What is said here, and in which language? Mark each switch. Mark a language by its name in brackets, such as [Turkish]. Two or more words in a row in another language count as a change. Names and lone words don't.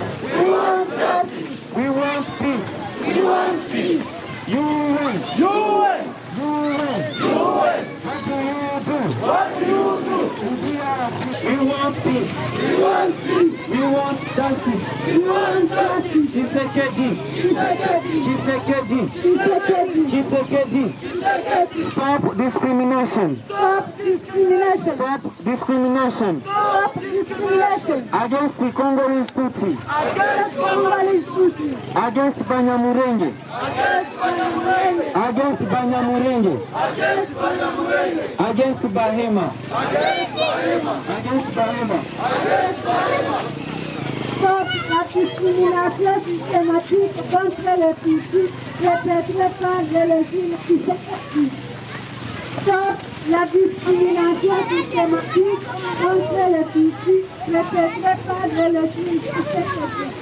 [English] We want justice. We want peace. We want peace. You win. You win. You win. You win. What do you do? What do you do? We want peace. We want peace. We want justice. We want justice. Tshisekedi. Tshisekedi. Tshisekedi. Tshisekedi. Tshisekedi. Tshisekedi. Stop discrimination. Stop discrimination. Stop discrimination Stop discrimination. against the Congolese Tutsi. Against Congolese Tutsi. Against Banyamulenge. Against Banyamulenge. Against Banyamulenge. Against Banyamulenge. Against Bahema. Against Bahema. Against Bahema. Against Bahema. [French] Stop la discrimination systématique contre les Tutsis perpétrée par le régime Tshisekedi. Stop la discrimination systématique contre les Tutsis perpétrée par le régime Tshisekedi.